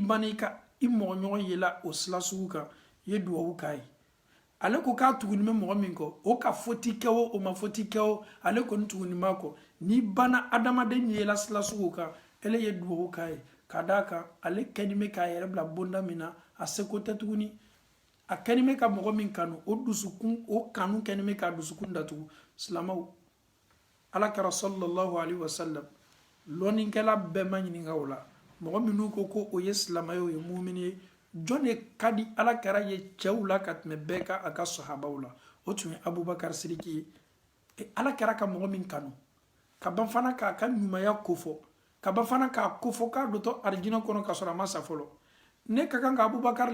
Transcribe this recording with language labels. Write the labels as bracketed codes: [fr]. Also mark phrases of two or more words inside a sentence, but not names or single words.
[bm] banna i mɔgɔ ɲɔgɔn yela o sira sugu kan i ye duwawu k'a ye ale ko k'a tuguni bɛ mɔgɔ min kɔ o ka foti kɛ o ma foti kɛ o ale kɔni tuguni b'a kɔ n'i banna adamaden yela sira sugu kan ele ye duwawu k'a ye ka d'a kan ale kɛni bɛ k'a yɛrɛ bila bonda min na a seko tɛ tuguni a kɛni bɛ ka mɔgɔ min kanu o dusukun o kanu kɛni bɛ k'a dusukun datugu silamaw alakira [ar] صلى الله عليه وسلم [bm] lɔnnikɛla bɛɛ ma ɲininka o la mɔgɔ minnu ko o ye silamɛ o ye mumini ye jɔn de ka di alakira ye cɛw la ka tɛmɛ bɛɛ ka a ka sahabaw la o tun ye abubakar sidiki ye alakira ka mɔgɔ min kanu ka ban fana k'a ka ɲumanya kofɔ ka ban fana k'a kofɔ k'a dɔtɔ arijinɛ kɔnɔ ka sɔrɔ a ma sa fɔlɔ ne ka kan ka abubakar